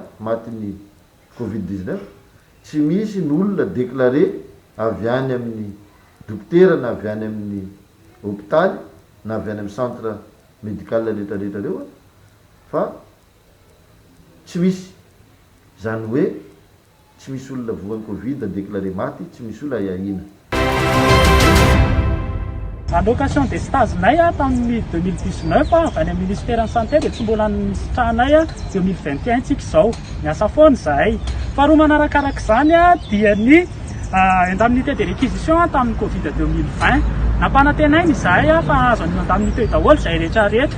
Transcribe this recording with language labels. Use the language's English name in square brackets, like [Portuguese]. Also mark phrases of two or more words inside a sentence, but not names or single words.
[Malagasy] matin'ny Covid-19, tsy misy n'olona déclaré avy any amin'ny dokotera na avy any amin'ny hôpitaly na avy any amin'ny [French] centre médical [Malagasy] rehetrarehetra reo fa tsy misy, zany hoe tsy misy olona voan'ny Covid déclaré maty, tsy misy olona aiaina. [French] Allocation des stages-nay [Malagasy] tamin'ny 2019 avy any amin'ny [French] ministère de santé [Malagasy] dia tsy mbola nisitrahanay 2021 tsika izao, miasa foana zahay. Faharoa manarakaraka izany dia ny [French] indemnité de réquisition [Malagasy] tamin'ny Covid 2020 nampanatenainy zahay fa nahazo ny indemnité daholo zahay rehetrarehetra.